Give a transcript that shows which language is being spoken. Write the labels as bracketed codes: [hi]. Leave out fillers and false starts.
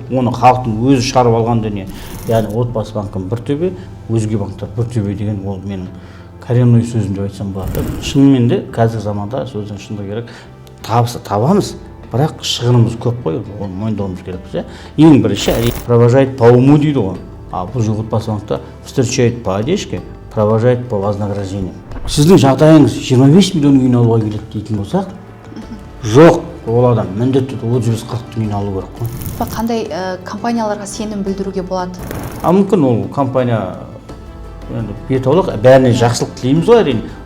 [kk] Оны халықтың өзі шығарып алған дүние. Яғни отбасы банкын бір төбе, өзге банктар бір төбе деген ол менің коренной сөзім деп айтсам болады. Шынымен де қазіргі заманда сөздің шындығы керек, табыс табамыз, бірақ шығынымыз көп қой, оны мойындауымыз керекпіз. Ең бірінші [ru] провожает по уму [kk] дейді ғой. А бұл же отбасы банкта [ru] встречает по одежке, провожает по вознаграждению. [kk] Сіздің жағдайыңыз 25 миллион үйін алуға келеді дейтін болсақ, жоқ, ол адам міндетті 30-40 үйін алу керек қой. Қандай компанияларға сенім білдіруге болады? Мүмкін ол компания бетаулық, бәріне жақсылық тілейміз ғой, әрине.